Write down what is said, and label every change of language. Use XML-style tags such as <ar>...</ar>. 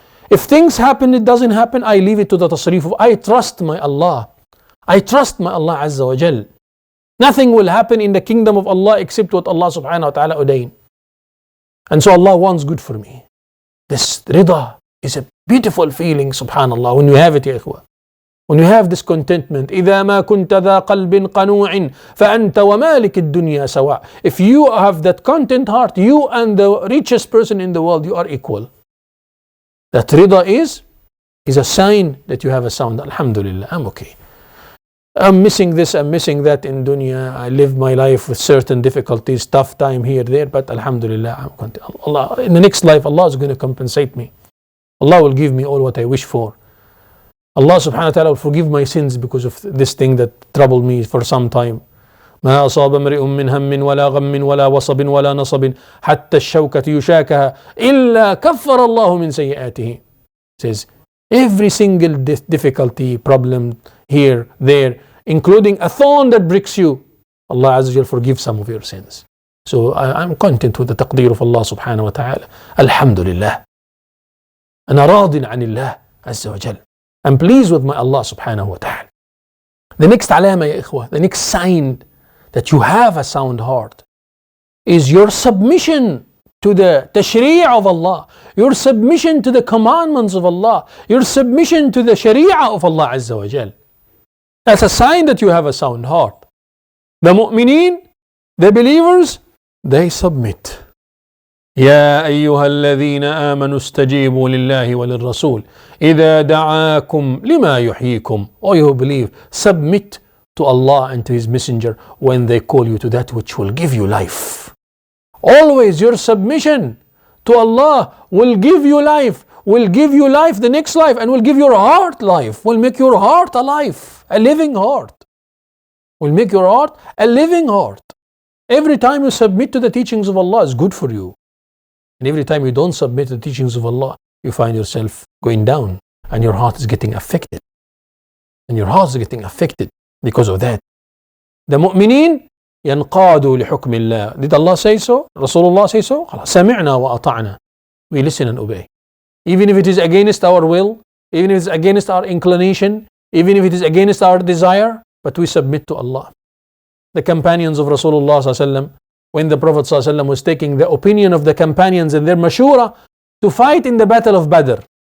<en>If things happen, it doesn't happen, I leave it to the tasrif of, I trust my Allah. I trust my Allah Azza wa Jal. Nothing will happen in the kingdom of Allah except what Allah subhanahu wa ta'ala ordained. And so Allah wants good for me. This rida is a beautiful feeling, subhanallah, when you have it, ya ikhwah. When you have this contentment,</en> <ar>إذا ما كنت ذا قلب قنوع فأنت ومالك الدنيا سواء.</ar> <en>If you have that content heart, you and the richest person in the world, you are equal. That rida is a sign that you have a sound. Alhamdulillah, I'm okay. I'm missing this, I'm missing that in dunya. I live my life with certain difficulties, tough time here, there, but alhamdulillah, I'm content. Allah, in the next life, Allah is going to compensate me. Allah will give me all what I wish for. Allah subhanahu wa ta'ala will forgive my sins because of this thing that troubled me for some time.</en> <ar>ما أصاب امرئ من هم ولا غم ولا وصب ولا نصب حتى الشوكة يشاكها إلا كفر الله من سيئاته.</ar> <en>Says every single difficulty, problem here, there, including a thorn that breaks you, Allah Azza wa Jal forgives some of your sins. So I'm content with the taqdeer of Allah subhanahu wa ta'ala. Alhamdulillah.</en> <ar>أنا راض عن الله عز وجل.</ar> <en>I'm pleased with my Allah subhanahu wa ta'ala. The next alama, ya ikhwah, the next sign that you have a sound heart is your submission to the tashri' of Allah, your submission to the commandments of Allah, your submission to the sharia of Allah Azza wa Jal. That's a sign that you have a sound heart. The mu'mineen, the believers, they submit.</en> <ar>يا أيها الذين آمنوا استجيبوا لله وللرسول إذا دعاكم لما يحييكم.</ar> <en>All you who believe, submit to Allah and to His Messenger when they call you to that which will give you life. Always your submission to Allah will give you life, will give you life, the next life, and will give your heart life, will make your heart alive, a living heart. Will make your heart a living heart. Every time you submit to the teachings of Allah is good for you. And every time you don't submit to the teachings of Allah, you find yourself going down and your heart is getting affected. And your heart is getting affected because of that.</en> <ar>The mu'mineen ينقادوا لحكم الله.</ar> <en>Did Allah say so? Rasulullah say so?</en> <ar>سمعنا وأطعنا.</ar> <en>We listen and obey. Even if it is against our will, even if it is against our inclination, even if it is against our desire, but we submit to Allah. The companions of Rasulullah sallallahu alaihi wasallam, when the Prophet ﷺ was taking the opinion of the companions and their mashura to fight in the battle of Badr.</en>